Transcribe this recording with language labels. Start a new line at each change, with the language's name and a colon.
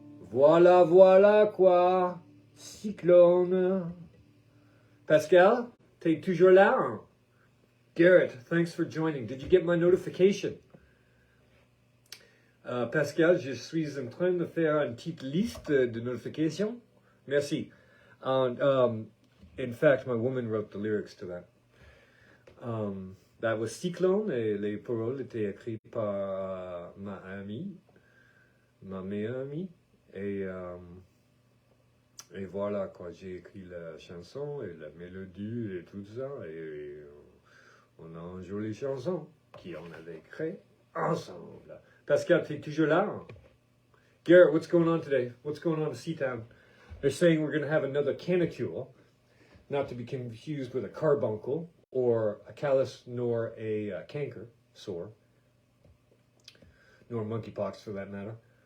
French: Voilà, voilà quoi, Cyclone. Pascal, t'es toujours là? Hein?
English: Garrett, thanks for joining. Did you get my notification?
French: Pascal, je suis en train de faire une petite liste de notifications. Merci.
English: And in fact, my woman wrote the lyrics to that. That was Cyclone,
French: et les paroles étaient écrites par ma meilleure amie. Et voilà quoi, j'ai écrit la chanson et la mélodie et tout ça. Et on a une jolie chanson qu'on avait créée ensemble. Pascal, t'es toujours là?
English: Garrett, what's going on today? What's going on in Seatown? They're saying we're going to have another canicule, not to be confused with a carbuncle or a callus, nor a canker sore, nor monkeypox for that matter.